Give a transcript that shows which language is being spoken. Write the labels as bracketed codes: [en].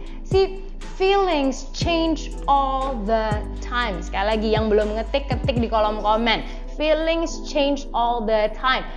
[en] See, feelings change all the time. [id] Sekali lagi, yang belum ketik di kolom komen. [en] Feelings change all the time.